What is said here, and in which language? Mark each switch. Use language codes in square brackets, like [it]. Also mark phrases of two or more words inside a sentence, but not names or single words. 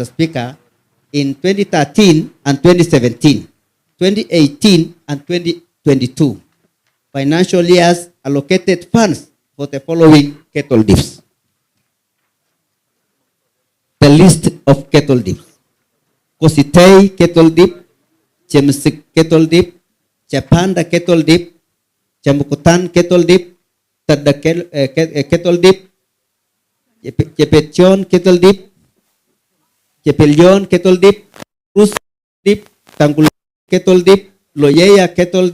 [en] Speaker, in 2013 and 2017, 2018 and 22 financial years allocated funds for the following cattle dips. The list of cattle dips: Kositei cattle dip, Chemsik cattle dip, Chapanda cattle dip, Chamukutan cattle dip, Tada cattle dip, Chepechon cattle dip, Chepelion cattle dip, Rus dip, Tangul cattle dip, Loyeya cattle